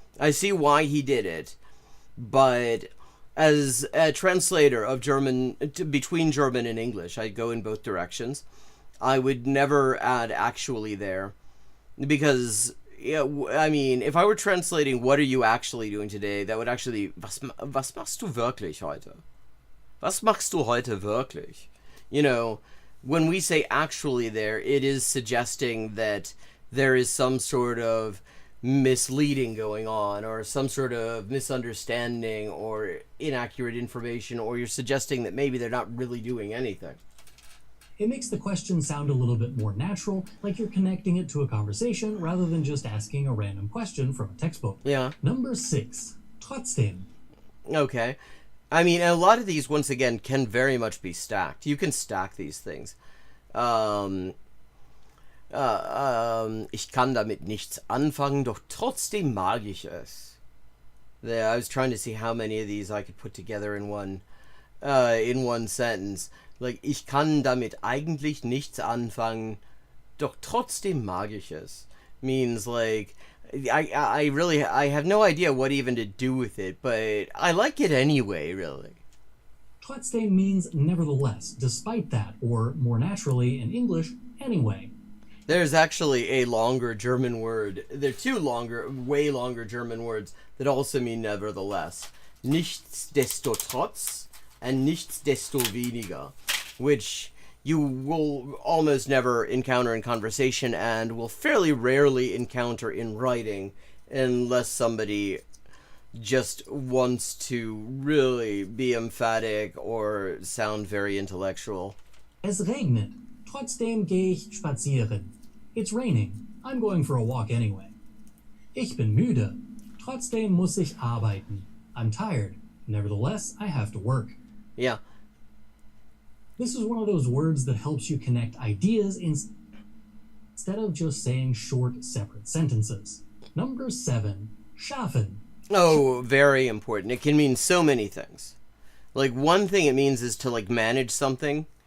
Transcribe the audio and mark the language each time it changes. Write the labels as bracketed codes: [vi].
[en] I see why he did it, but as a translator of German, between German and English, I go in both directions. I would never add actually there, because, I mean, if I were translating what are you actually doing today, that would actually, [de] was machst du wirklich heute? Was machst du heute wirklich? [en] You know, when we say actually there, it is suggesting that there is some sort of misleading going on, or some sort of misunderstanding, or inaccurate information, or you're suggesting that maybe they're not really doing anything. It makes the question sound a little bit more natural, like you're connecting it to a conversation rather than just asking a random question from a textbook. Yeah. Number 6. Trotzdem. Okay. I mean, a lot of these, once again, can very much be stacked. You can stack these things. [de] Ich kann damit nichts anfangen, doch trotzdem mag ich es. [en] There, I was trying to see how many of these I could put together in one sentence. [de] Like, ich kann damit eigentlich nichts anfangen, doch trotzdem mag ich es. [en] Means, like, I have no idea what even to do with it, but I like it anyway, really. Trotzdem means nevertheless, despite that, or more naturally in English, anyway. There's actually a longer German word. There are two way longer German words that also mean nevertheless. Nichtsdestotrotz and nichtsdestoweniger, which you will almost never encounter in conversation and will fairly rarely encounter in writing unless somebody just wants to really be emphatic or sound very intellectual. [de] Es regnet. Trotzdem gehe ich spazieren. [en] It's raining. I'm going for a walk anyway. [de] Ich bin müde. Trotzdem muss ich arbeiten. [en] I'm tired. Nevertheless, I have to work. Yeah. This is one of those words that helps you connect ideas in... instead of just saying short, separate sentences. Number 7, schaffen. Oh, very important. It can mean so many things. Like, one thing it means is to, like, manage something.